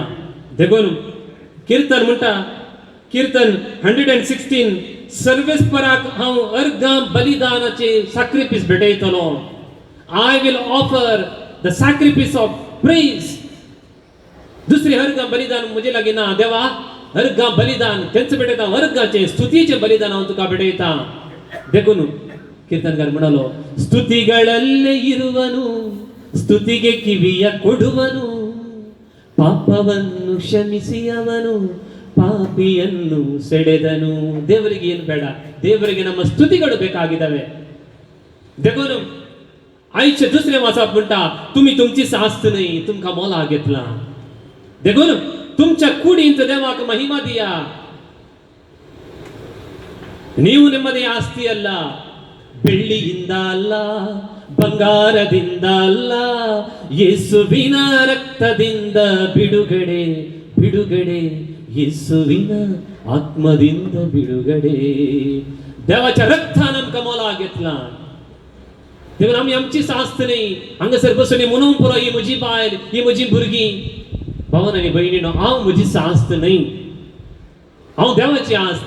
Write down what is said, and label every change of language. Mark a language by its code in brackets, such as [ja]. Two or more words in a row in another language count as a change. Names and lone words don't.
[kok] देखून कीर्तन म्हणटा, कीर्तन 116, सर्वेस्पराक हांव अर्गां बलिदानाचे सॅक्रिफीस भेटयतलो. [en] I will offer the sacrifice of praise. [kok] दुसरी अर्गां बलिदान म्हजे लागीं ना. देवा अर्गां बलिदान तेंच भेटयता, अर्गांचे स्तुतीचें बलिदान हांव तुका भेटयता. देखून कीर्तनकार म्हणलो, [kn] ಸ್ತುತಿಗಳಲ್ಲೇ ಇರುವನು, ಸ್ತುತಿಗೆ ಕಿವಿಯ ಕೊಡುವನು, ಪಾಪವನ್ನು ಕ್ಷಮಿಸಿ ಅವನು ಪಾಪಿಯನ್ನು ಸೆಳೆದನು. ದೇವರಿಗೆ ಏನು ಬೇಡ, ದೇವರಿಗೆ ನಮ್ಮ ಸ್ತುತಿಗಳು ಬೇಕಾಗಿದ್ದಾವೆ. [kok] देखून आयचे दुसरे वाचप म्हणटा, तुम्ही तुमची सास्त नाही, तुमका मोला घेतला. देखून तुमच्या कुडींत देवाक महिमा दिया. [kn] ನೀವು ನೆಮ್ಮದಿ ಆಸ್ತಿ ಅಲ್ಲ, ಬೆಳ್ಳಿಯಿಂದ ಅಲ್ಲ, ಬಂಗಾರದಿಂದ ಅಲ್ಲ, ಯೇಸುವಿನ ರಕ್ತದಿಂದ ಬಿಡುಗಡೆ, ಬಿಡುಗಡೆ, ಯೇಸುವಿನ आत्मದಿಂದ बिಡುಗಡೆ. [kok] देवाच्या रक्तान आमकां मोला घेतला. देखून आमी आमची सास्त नाही, हांगासर बसून म्हणून पुरो ही म्हजी बायल, ही म्हजी भुरगीं. भावन आनी भयणीनो, हांव म्हजी सास्त न्हय, हांव देवाची आस्त.